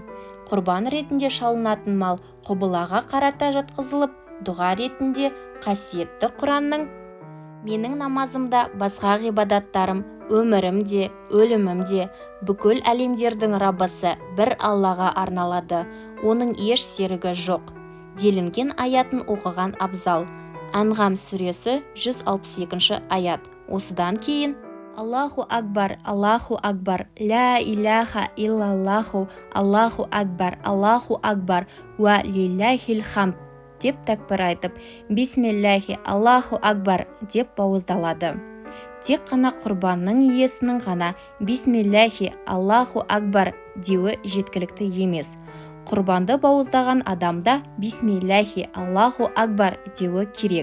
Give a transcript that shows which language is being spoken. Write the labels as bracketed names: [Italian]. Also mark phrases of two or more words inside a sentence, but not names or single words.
[Kazakh] Құрбан ретінде шалынатын мал құбылаға қарата жатқызылып, дұға ретінде қасиетті Құранның «Менің намазымда басқа ғибадаттарым, өмірімде, өлімімде, бүкіл әлемдердің Раббысы бір Аллаға арналады. Оның еш серігі жоқ» делінген аятын оқыған абзал. Әнғам сүресі 162 аят. [Arabic] Осыдан кейін الله أكبر، الله أكبر، لا إله إلا الله، الله أكبر، الله أكبر، ولله الحمد [Kazakh] деп тәкбір айтып, [Arabic] بسم الله الله أكبر [Kazakh] деп бауыздалады. Тек қана құрбанның иесінің ғана [Arabic] بسم الله الله أكبر [Kazakh] деуі жеткілікті емес. Құрбанды бауыздаған адамда [Arabic] بسم الله الله أكبر [Kazakh] деуі керек.